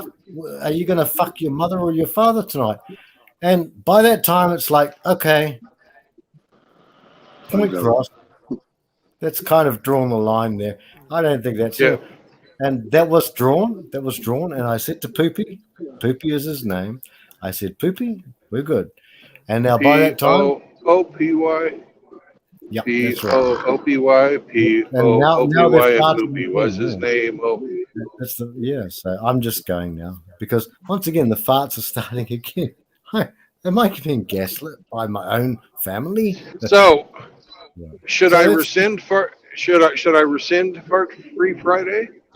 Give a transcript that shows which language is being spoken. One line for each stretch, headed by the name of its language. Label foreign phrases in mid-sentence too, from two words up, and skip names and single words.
English: Are you going to fuck your mother or your father tonight? And by that time, it's like, okay, point crossed. That's kind of drawn the line there. I don't think that's it. And that was drawn. And I said to Poopy is his name. I said, Poopy, we're good. And now by that time, P-O-P-Y. Yeah, P-O-O-P-Y. P-O-O-P-Y. And Poopy was his name. So I'm just going now because once again the farts are starting again. Am I being gaslit by my own family? So should I rescind fart free Friday?